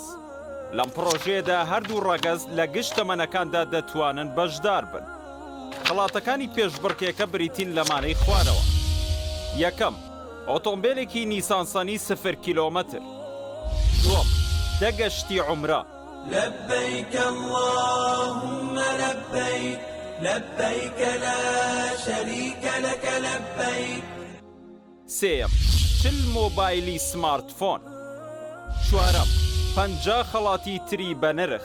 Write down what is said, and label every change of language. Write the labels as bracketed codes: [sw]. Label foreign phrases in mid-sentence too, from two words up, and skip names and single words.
[ckb] لەم پرۆژەیەدا هەردوو ڕەگەز لە گشت تەمەنەکاندا دەتوانن بەشدار بن. خەڵاتەکانی پێشبڕکێکە بریتین لەمانەی خوارەوە. یەکەم ئۆتۆمبیلێکی نیسانسانی 0 کیلۆمەتر. دووەم دەگەشتی عومرە. [ar] لبيك اللهم لبيك لبيك لا شريك لك لبيك. [ckb] سێم 40 مۆبایلی سمارتفۆن. چوارەم 50 خەڵاتی تری بە نرخ.